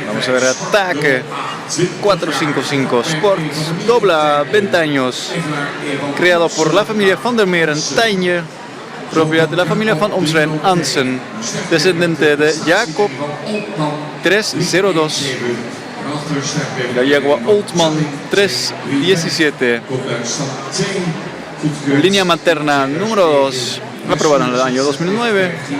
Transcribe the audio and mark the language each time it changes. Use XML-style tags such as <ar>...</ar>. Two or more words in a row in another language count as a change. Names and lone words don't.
<es>Vamos a ver ataque 455 Sport doble A, 20 años, creado por la familia van der Meer en Tijnje, propiedad de la familia van Omsrijn Ansen, descendente de Jacob 302, la yegua Oldman 317, línea materna número 2, aprobada en el año 2009.</es>